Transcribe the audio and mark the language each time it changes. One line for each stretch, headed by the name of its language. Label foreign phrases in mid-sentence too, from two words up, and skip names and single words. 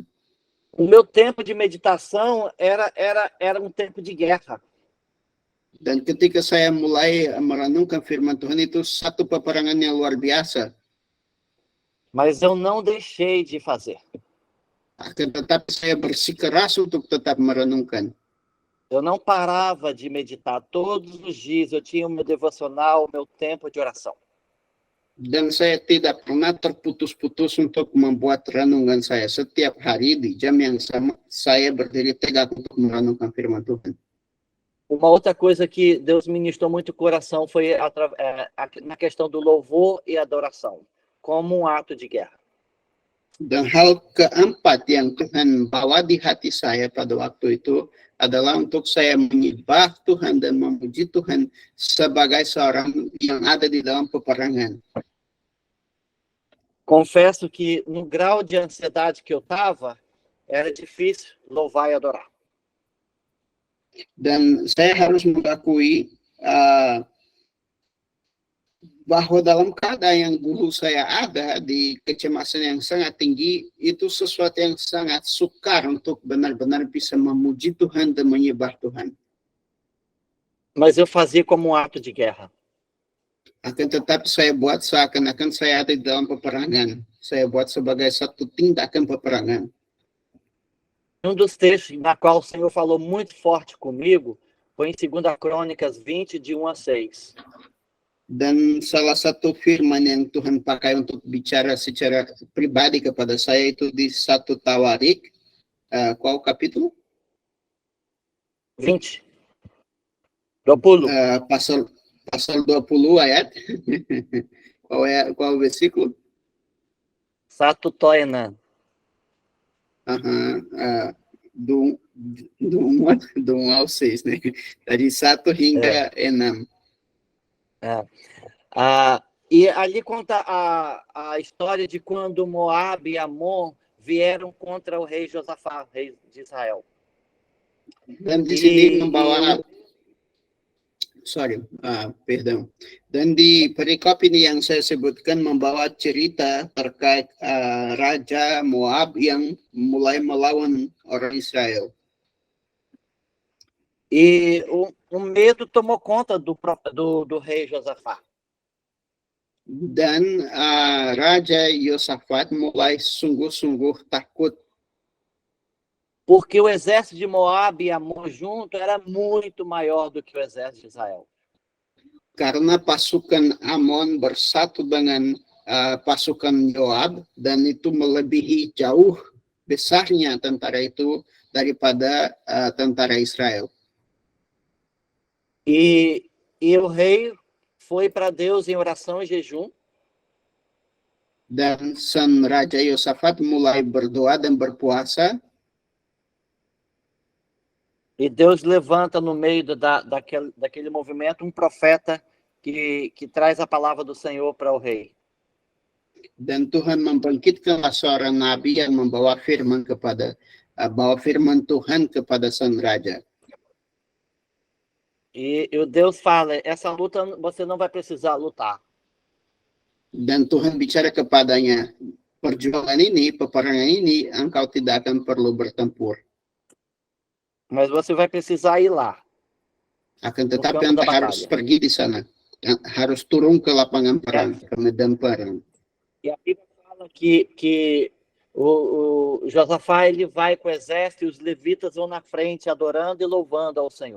Portuguese: O meu tempo de meditação era um tempo de guerra.
Indonesian: Dan ketika saya mulai merenungkan firman Tuhan itu satu peperangan yang luar biasa.
Portuguese: Mas eu não deixei de fazer.
Indonesian: Akan tetapi saya bersikeras untuk tetap merenungkan.
Portuguese: Eu não parava de meditar. Todos os dias eu tinha o meu devocional, o meu tempo de oração.
Indonesian: Dan saya tidak pernah terputus-putus untuk membuat renungan saya. Setiap hari di jam yang sama, saya berdiri tegak untuk merenungkan firman Tuhan.
Portuguese: Uma outra coisa que Deus ministrou muito o coração foi na questão do louvor e adoração, como um ato de guerra.
Indonesian: Dan hal keempat yang Tuhan bawa di hati saya pada waktu itu adalah untuk saya menyembah Tuhan dan memuji Tuhan sebagai seorang yang ada di dalam peperangan.
Portuguese: Confesso que no grau de ansiedade que eu estava, era difícil louvar e adorar.
Indonesian: Dan saya harus mengakui bahwa dalam keadaan yang dulu saya ada di kecemasan yang sangat tinggi, itu sesuatu yang sangat sukar untuk benar-benar bisa memuji Tuhan dan menyembah Tuhan.
Portuguese: Mas eu fazia como um ato de guerra.
Indonesian: Akan tetapi saya buat seakan-akan saya ada di dalam peperangan. Saya buat sebagai satu tindakan peperangan.
Portuguese: Um dos textos na qual o Senhor falou muito forte comigo foi em 2 Crônicas 20, de 1 a 6.
Indonesian: Dan salah satu firman yang Tuhan pakai untuk bicara secara pribadi kepada saya itu di 1 Tawarik,
Portuguese: qual capítulo? 20. 20.
Indonesian: Pasal 20 ayat.
Portuguese: Qual o versículo?
Indonesian: 1 Toenan.
Portuguese: Do 1 ao 6, né?
Indonesian: Dari 1 hingga 6.
Portuguese: E ali conta a história de quando Moab e Amon vieram contra o rei Josafá, rei de Israel.
Indonesian: Dan di sini membawa perdão. Dan di perikop ini yang saya sebutkan membawa cerita terkait Raja Moab yang mulai melawan orang Israel.
Portuguese: E o medo tomou conta do rei Josafá.
Indonesian: Dan Raja Yosafat mulai sungguh-sungguh takut.
Portuguese: Porque o exército de Moab e Amon junto era muito maior do que o exército de Israel.
Indonesian: Karena pasukan Amon bersatu dengan pasukan Yoab, dan itu melebihi jauh besarnya tentara itu daripada tentara Israel.
Portuguese: E o rei foi para Deus em oração e jejum.
Indonesian: Dan sang Raja Yosafat mulai berdoa dan berpuasa.
Portuguese: E Deus levanta no meio daquele movimento um profeta que traz a palavra do Senhor para o rei.
Indonesian: Dan Tuhan membangkitkanlah seorang nabi yang membawa firman Tuhan kepada sang raja.
Portuguese: E Deus fala, essa luta você não vai precisar lutar.
Indonesian: Dan Tuhan bicara kepadanya, perjuangan ini, peperangan ini, engkau tidak akan perlu bertempur.
Portuguese: Mas você vai precisar ir lá.
Indonesian: Akan tetapi Anda harus pergi di sana. Harus turun ke lapangan perang, ke medan perang.
Portuguese: E a Bíblia fala que o Josafá ele vai com o exército e os levitas vão na frente adorando e louvando ao Senhor.